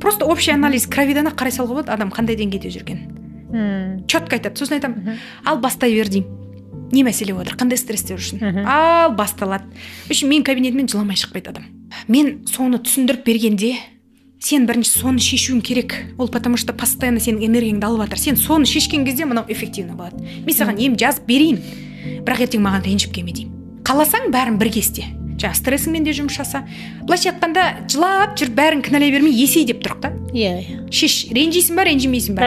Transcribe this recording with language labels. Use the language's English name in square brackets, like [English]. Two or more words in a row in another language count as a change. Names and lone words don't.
[Russian] Просто общий анализ [Kazakh] кровидана қарай салуға болады, адам қандай деңгейде жүрген. Четко айтады. Сосын айтамын, ал бастай бер деймін. Не мәселе отыр, қандай стресстер үшін? Ал басталады. Үшін мен кабинетімнен жыламай шықпайды адам. Мен соны түсіндіріп бергенде, сен бірінші соны шешуің керек. Ол [Russian] потому что постоянно [Kazakh] сенің энергияңды алып жатыр. Сен соны шешкен кезде мынау эффективно болады. Мен саған ем жазып берейін, бірақ ертең маған ренжіп келме деймін. Қаласаң бәрін бірге істе. Жаңа стрессіңмен де жұмыс жаса. Былайша айтқанда жылап жүріп бәрін кінәлай бермей есей деп тұрық та. Иә. Шеш, ренжисің ба, ренжімейсің ба?